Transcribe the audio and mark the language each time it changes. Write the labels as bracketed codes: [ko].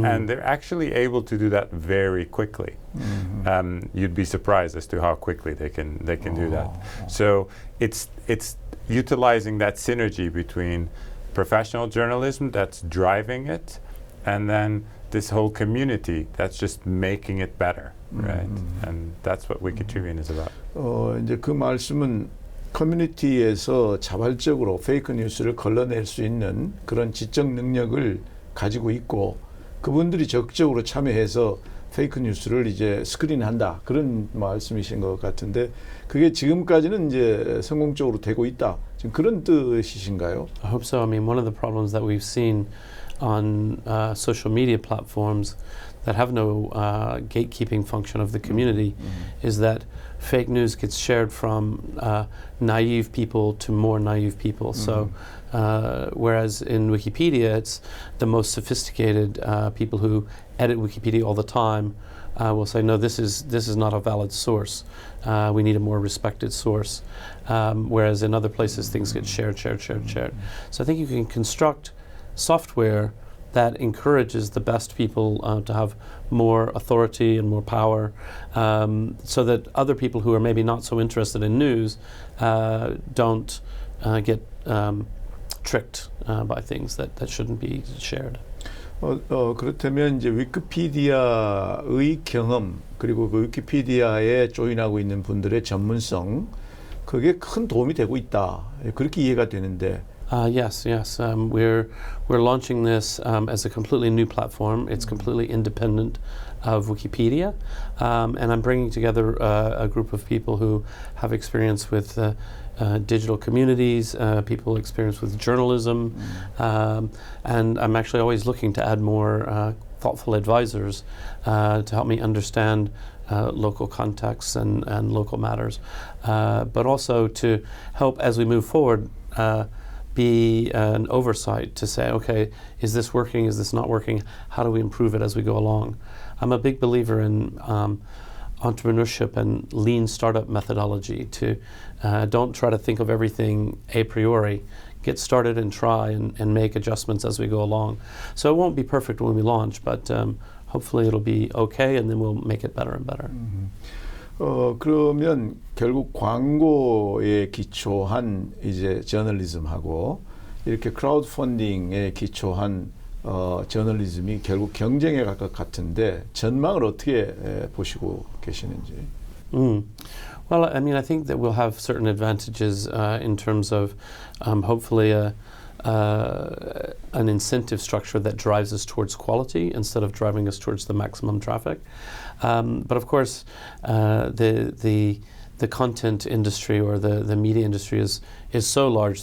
[en] And they're actually able to do that very quickly. You'd be surprised as to how quickly they can do that. So it's utilizing that synergy between professional journalism that's driving it, and then this whole community that's just making it better, right? And that's what Wikitribune is about. [ko] 이제 그 말씀은 커뮤니티에서 자발적으로 페이크 뉴스를 걸러낼 수 있는 그런 지적 능력을 가지고 있고, 그분들이 적극적으로 참여해서 페이크 뉴스를 이제 스크린한다, 그런 말씀이신 것 같은데, 그게 지금까지는 이제 성공적으로 되고 있다, 지금 그런 뜻이신가요? [en] I hope so. I mean, one of the problems that we've seen on social media platforms that have no gatekeeping function of the community is that fake news gets shared from naive people to more naive people. So whereas in Wikipedia it's the most sophisticated people who edit Wikipedia all the time will say, no, this is not a valid source. We need a more respected source. Whereas in other places things get shared. So I think you can construct software that encourages the best people to have more authority and more power, so that other people who are maybe not so interested in news don't get tricked by things that shouldn't be shared. [ko] 그렇다면 이제 위키피디아의 경험, 그리고 그 위키피디아에 조인하고 있는 분들의 전문성, 그게 큰 도움이 되고 있다, 그렇게 이해가 되는데. [en] Yes. We're launching this as a completely new platform. It's completely independent of Wikipedia, and I'm bringing together a group of people who have experience with digital communities, people experience with journalism, and I'm actually always looking to add more thoughtful advisors to help me understand local contexts and local matters, but also to help as we move forward. Be an oversight to say, okay, is this working? Is this not working? How do we improve it as we go along? I'm a big believer in entrepreneurship and lean startup methodology. To don't try to think of everything a priori. Get started and try and make adjustments as we go along. So it won't be perfect when we launch, but hopefully it'll be okay, and then we'll make it better and better. [ko] 그러면 결국 광고에 기초한 이제 저널리즘하고 이렇게 크라우드 펀딩에 기초한 저널리즘이 결국 경쟁에 갈 것 같은데, 전망을 어떻게 보시고 계시는지? [en] Well, I mean, I think that we'll have certain advantages in terms of hopefully an incentive structure that drives us towards quality instead of driving us towards the maximum traffic. But of course, the content industry or the media industry is so large.